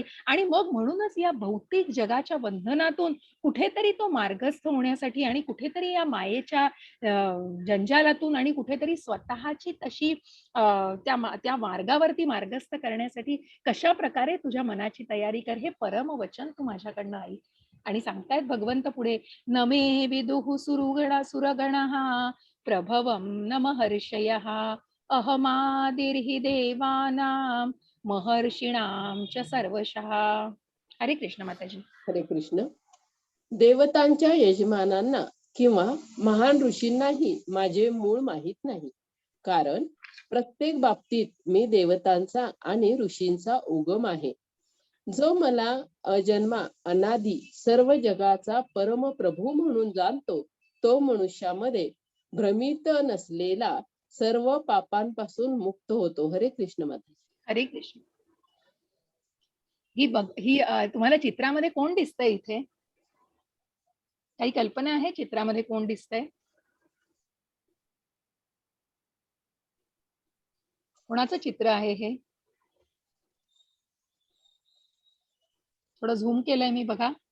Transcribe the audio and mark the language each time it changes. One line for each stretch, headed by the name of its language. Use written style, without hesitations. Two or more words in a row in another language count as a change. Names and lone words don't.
Marathi: आणि मग म्हणूनच या भौतिक जगाच्या बंधनातून कुठेतरी तो मार्गस्थ होण्यासाठी आणि कुठेतरी या मायेच्या जंजालातून आणि कुठेतरी स्वतःची तशी त्या मार्गावरती मार्गस्थ करण्यासाठी कशा प्रकारे तुझ्या मनाची तयारी कर, हे परम वचन तू माझ्याकडनं ऐक. आणि सांगतायत भगवंत पुढे,
Sanskrit: नमे विदुः सुरगणः प्रभवं न महर्षयः अहमादिर्हि देवानां महर्षीणां च सर्वशः.
Marathi: हरे कृष्ण माताजी. हरे कृष्ण. देवतांच्या यजमानांना किंवा महान ऋषींनाही माझे मूळ माहित नाही, कारण प्रत्येक बाबतीत मी देवतांचा आणि ऋषींचा उगम आहे. जो मला अजन्मा अनादी सर्व जगाचा परम प्रभू म्हणून जाणतो, तो मनुष्यामध्ये भ्रमित नसलेला सर्व पापांपासून मुक्त होतो. हरे कृष्ण माता. हरे कृष्ण. ही तुम्हाला चित्रामध्ये कोण दिसतंय इथे? काही कल्पना आहे चित्रामध्ये कोण दिसतंय? कोणाचं चित्र आहे हे? थोडं झूम केलंय मी, बघा.